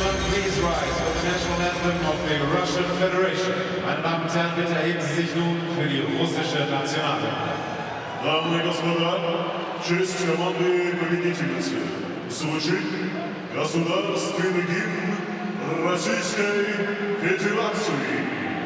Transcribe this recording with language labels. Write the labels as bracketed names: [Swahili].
[English] Please rise for the national anthem of the Russian Federation. [German] Meine Damen und Herren, bitte erheben Sie sich nun für die russische Nationalhymne. [Russian] Дамы и господа, в честь команды победительницы звучит государственный гимн Российской Федерации.